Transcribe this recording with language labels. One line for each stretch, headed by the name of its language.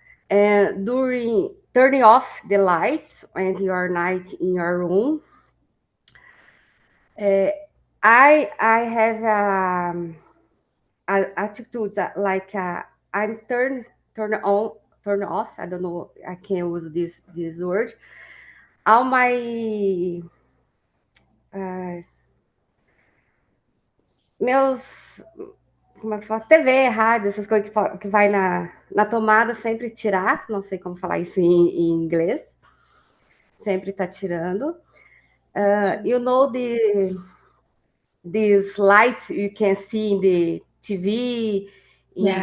English: And during turning off the lights when you're night in your room, I have attitudes that, like I'm turn on turn off. I don't know. I can't use this word. All my
Portuguese: meus como é que fala? TV, rádio, essas coisas que vai na tomada, sempre tirar. Não sei como falar isso em inglês. Sempre tá tirando.
English: You know these lights you can see in the TV, in